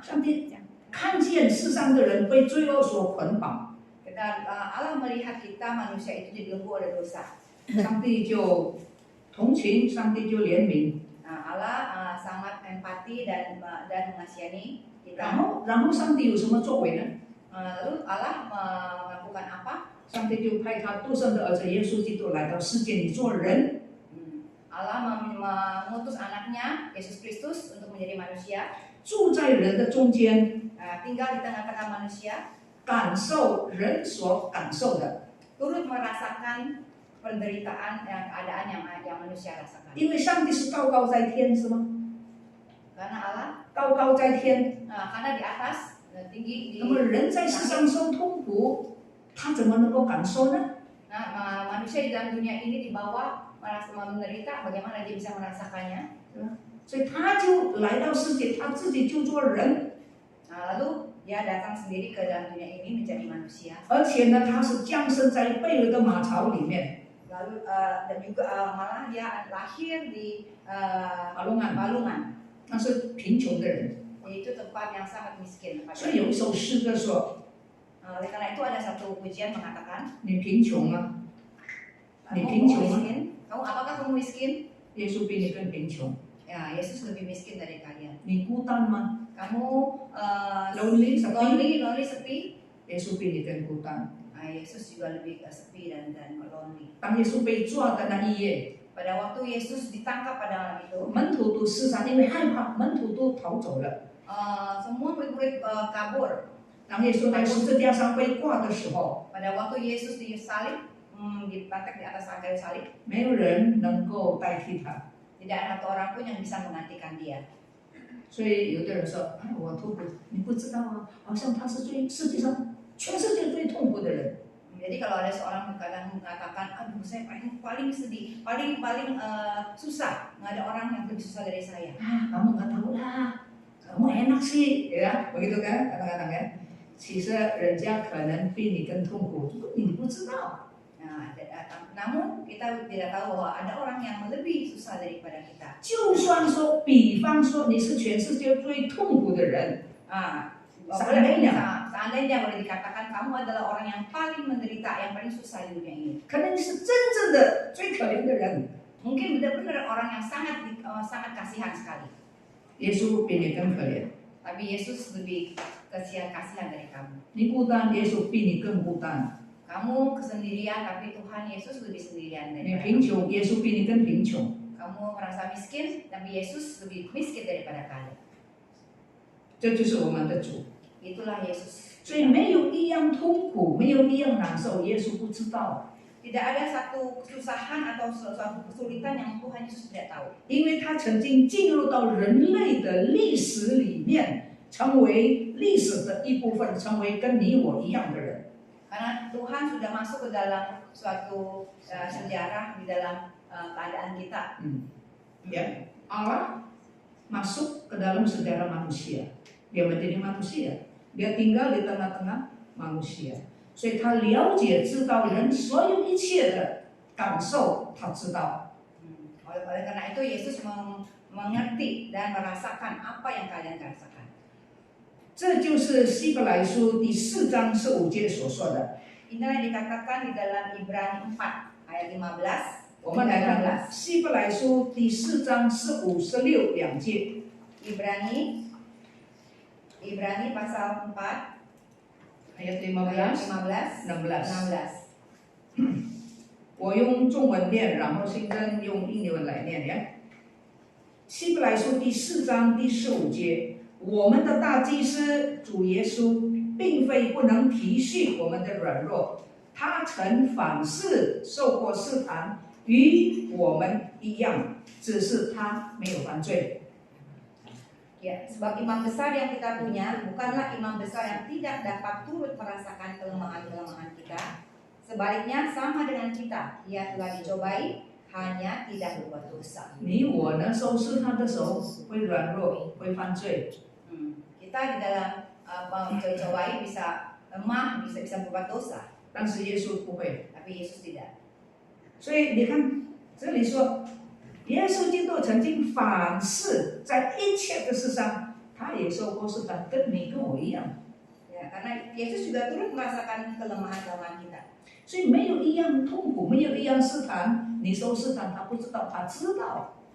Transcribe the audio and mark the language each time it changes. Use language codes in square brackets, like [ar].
[zh] 上帝看见世上的人被罪恶所捆绑， [id] Allah melihat kita manusia itu dibelenggu oleh dosa. [zh] 上帝就同情，上帝就怜悯， [id] Allah sangat empati dan mengasihi kita. [zh] 然后上帝有什么作为呢？ [id] Lalu Allah melakukan apa? [zh] 上帝就派他独生的儿子耶稣基督来到世界里做人。 [id] Allah mengutus anaknya Yesus Kristus untuk menjadi manusia, [zh] 住在人的中间， [id] tinggal di tengah-tengah manusia, [zh] 感受人所感受的。 [id] turut merasakan penderitaan dan keadaan yang manusia rasakan. [zh] 因为上帝是高高在天，是吗？ [id] Karena Allah [zh] 高高在天， [id] karena di atas tinggi di [zh] 那么人在世上受痛苦，他怎么能够感受呢？ [id] manusia di dalam dunia ini di bawah merasa menderita, bagaimana dia bisa merasakannya? [zh] 所以他就来到世界，他自己就做人， [id] Lalu dia datang sendiri ke dalam dunia ini menjadi manusia. [zh] 而且呢，他是降生在贝尔的马槽里面， [id] Lalu dan juga malah dia lahir di Balungan. Balungan. [zh] 那是贫穷的人。 [id] Itu tempat yang sangat miskin. [zh] 所以有一首诗歌说 [id] Oleh karena itu ada satu pujian mengatakan, [zh] 你贫穷吗？ [id] kamu miskin? miskin? Apakah kamu miskin? [zh] 耶稣比你更贫穷。 [id] Ya, Yesus lebih miskin dari kalian. [zh] 你孤单吗？ [id] Kamu Lonely, sepi? lonely, sepi. [zh] 耶稣比你更孤单。 [id] Yesus juga lebih sepi dan lonely. [zh] 当耶稣被抓的那一夜， [id] Pada waktu Yesus ditangkap pada malam itu, [zh] 门徒都四散，因为害怕，门徒都逃走了。 [id] semua murid-murid kabur. [zh] 当耶稣在十字架上被挂的时候， [id] Pada waktu Yesus disalib, dipatek di atas kayu salib, [zh] 没有人能够代替他。 [id] tidak ada satu orang pun yang bisa menggantikan dia. [zh] 所以有的人说：“哎，我痛苦，你不知道啊，好像他是世界上全世界最痛苦的人。” [id] Jadi kalau ada seorang mengatakan, aduh saya paling sedih, paling susah, nggak ada orang yang lebih susah dari saya. Ah, kamu nggak tahu lah, kamu enak sih, ya, begitu kan kadang-kadang kan? [zh] 其实人家可能比你更痛苦，你不知道。 [id] Namun kita tidak tahu bahwa ada orang yang lebih susah daripada kita. [zh] 就算说，比方说你是全世界最痛苦的人， [id] Seandainya boleh dikatakan kamu adalah orang yang paling menderita, yang paling susah di dunia ini. [zh] 可能你是真正的最可怜的人， [id] Mungkin benar-benar orang yang sangat kasihan sekali. [zh] 耶稣比你更可怜。 [id] Tapi Yesus lebih kasihan dari kamu. [zh] 你孤单，耶稣比你更孤单； [id] Kamu kesendirian, tapi Tuhan Yesus lebih sendirian [zh] 你 [id] daripada [zh] 贫 [id] kamu. [zh] 穷，耶稣比你更贫穷。 [id] Kamu merasa miskin, tapi Yesus lebih miskin daripada kalian. [zh] 这就是我们的主。 [id] Itulah Yesus. [zh] 所以没有一样痛苦，没有一样难受，耶稣不知道， [id] Tidak ada satu kesusahan atau suatu kesulitan yang Tuhan Yesus tidak tahu. [zh] 因为他曾经进入到人类的历史里面，成为历史的一部分，成为跟你我一样的人。 [id] Karena Tuhan sudah masuk ke dalam suatu sejarah di dalam keadaan kita. Ya, Allah masuk ke dalam sejarah manusia. Dia menjadi manusia. Dia tinggal di tengah-tengah manusia. [zh] 所以他了解、知道人所有一切的感受，他知道。 [id] Oleh karena itu Yesus mengerti dan merasakan apa yang kalian rasakan. [zh] 这就是希伯来书第4章15节所说的。 [id] Inilah yang dikatakan di dalam Ibrani 4 ayat 15. [zh] 我们来看希伯来书第4章15、16两节。 [id] Ibrani pasal 4 ayat 15, 16。 [zh] 我用中文念，然后新增用英文来念呀。希伯来书第4章第15节，我们的大祭司主耶稣，并非不能体恤我们的软弱，他曾凡事受过试探，与我们一样，只是他没有犯罪。 [id] Ya, sebab imam besar yang kita punya bukanlah imam besar yang tidak dapat turut merasakan kelemahan-kelemahan kita. Sebaliknya sama dengan kita, ia telah dicobai, hanya tidak berbuat dosa. [zh] 你我呢，受试探的时候会软弱，会犯罪。 [id] Kita di dalam mencobai bisa lemah, bisa berbuat dosa. [zh] 但是耶稣不会。 [id] Tapi Yesus tidak. [zh] 所以你看，这里说，耶稣基督曾经凡事在一切的事上，他也受过试探，跟你跟我一样。 [id] Ya, karena Yesus juga turut merasakan kelemahan-kelemahan kita. [zh] 所以没有一样痛苦，没有一样试探，你受试探，他不知道，他知道。